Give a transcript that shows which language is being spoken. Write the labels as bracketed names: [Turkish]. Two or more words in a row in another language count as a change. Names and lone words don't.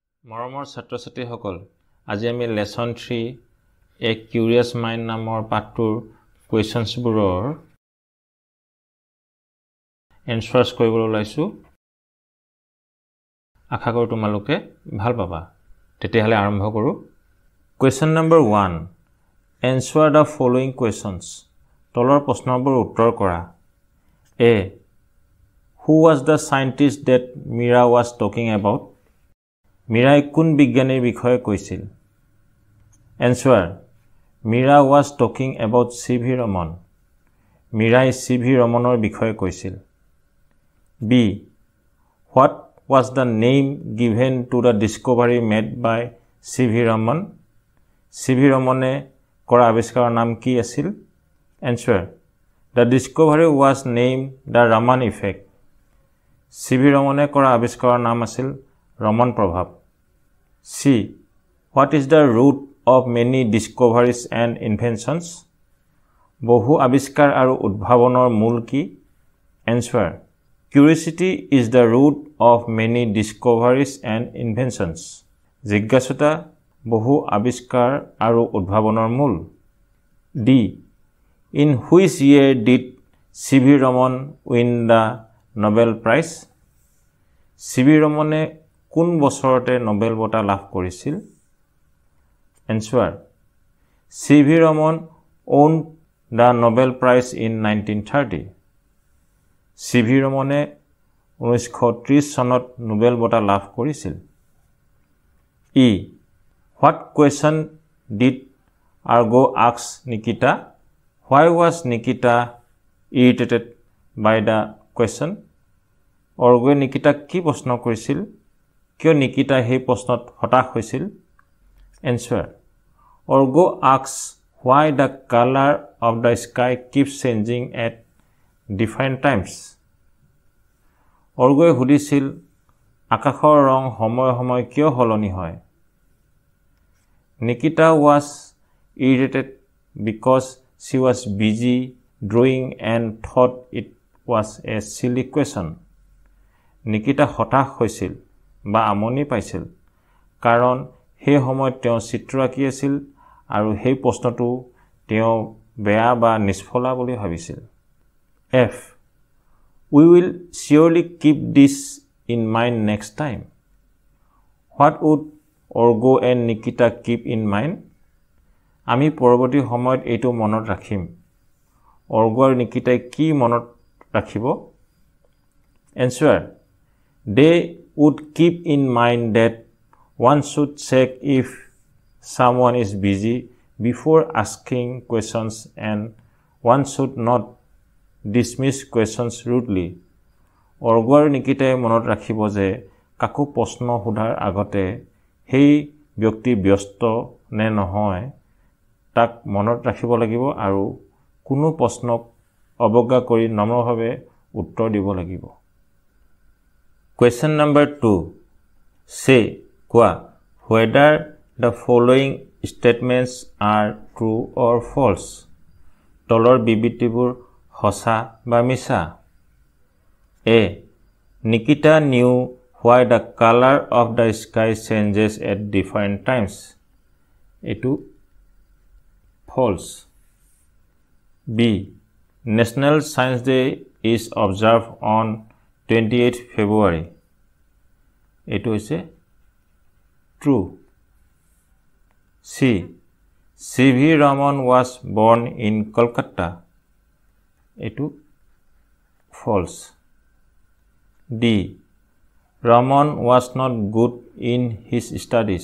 [Assamese] মৰমৰ ছাত্ৰ-ছাত্ৰীসকল, আজি আমি লেসন 3 এ কিউৰিয়াছ মাইণ্ড নামৰ পাঠটোৰ [English] questionsবোৰৰ answers [Assamese] কৰিবলৈ ওলাইছো। আশা কৰোঁ তোমালোকে ভাল পাবা। তেতিয়াহ'লে আৰম্ভ কৰোঁ। [English] Question number 1, answer the following questions. [Assamese] তলৰ প্ৰশ্নবোৰ উত্তৰ কৰা। A. [English] Who was the scientist that Mira was talking about? [Assamese] Mira কোন বিজ্ঞানীৰ বিষয়ে কৈছিল? [English] Answer. Mira was talking about C.V. Raman. Mira C.V. [Assamese] Ramanৰ বিষয়ে কৈছিল। [English] B. What was the name given to the discovery made by C.V. [Assamese] Raman? C.V. Ramane কৰা আৱিষ্কাৰৰ নাম কি আছিল? [English] Answer. The discovery was named the Raman effect. [Assamese] C.V. Ramane কৰা আৱিষ্কাৰৰ নাম আছিল ৰমন প্ৰভাৱ। [English] C. What is the root of many discoveries and inventions? [Assamese] বহু আৱিষ্কাৰ আৰু উদ্ভাৱনৰ মূল কি? [English] Answer. Curiosity is the root of many discoveries and inventions. [Assamese] জিজ্ঞাসুতা বহু আৱিষ্কাৰ আৰু উদ্ভাৱনৰ মূল। [English] D. In which year did C.V. Raman win the Nobel Prize? [Assamese] C.V. Ramane কোন বছৰতে নোবেল বঁটা লাভ কৰিছিল? [English] Answer. C.V. Raman won the Nobel Prize in 1930. [Assamese] C.V. Ramane 1930 চনত নোবেল বঁটা লাভ কৰিছিল। [English] E. What question did Argo ask Nikita? Why was Nikita irritated by the question? [Assamese] Argo Nikita কি প্ৰশ্ন কৰিছিল? কিয় নিকিতা সেই প্ৰশ্নত হতাশ হৈছিল? [English] Answer. Argo asks why the color of the sky keeps changing at different times. [Assamese] Argo সুধিছিল আকাশৰ ৰং সময় সময় কিয় সলনি হয়? [English] Nikita was irritated because she was busy drawing and thought it was a silly question. [Assamese] Nikita হতাশ হৈছিল বা আমনি পাইছিল কাৰণ সেই সময়ত তেওঁ চিত্ৰ আঁকি আছিল আৰু সেই প্ৰশ্নটো তেওঁ বেয়া বা নিষ্ফলা বুলি ভাবিছিল। [English] F. We will surely keep this in mind next time. What would Argo and Nikita keep in mind? [Assamese] আমি পৰৱৰ্তী সময়ত এইটো মনত ৰাখিম। Argo আৰু Nikita কি মনত ৰাখিব? [English] Answer. They would keep in mind that one should check if someone is busy before asking questions and one should not dismiss questions rudely. [Assamese] Argo আৰু Nikitaই মনত ৰাখিব যে কাকো প্ৰশ্ন সোধাৰ আগতে সেই ব্যক্তি ব্যস্ত নে নহয় তাক মনত ৰাখিব লাগিব আৰু কোনো প্ৰশ্নক অৱজ্ঞা কৰি নম্ৰভাৱে উত্তৰ দিব লাগিব। [English] Question number 2. Say, whether the following statements are true or false. [Assamese] তলৰ বিবৃতিবোৰ সঁচা বা মিছা। A. [English] Nikita knew why the color of the sky changes at different times. [Assamese] এটো false. [English] B. National Science Day is observed on 28 February. [Assamese] এটো হৈছে true. [English] C. C.V. Raman was born in Kolkata. [Assamese] এটো false. D. [English] Raman was not good in his studies.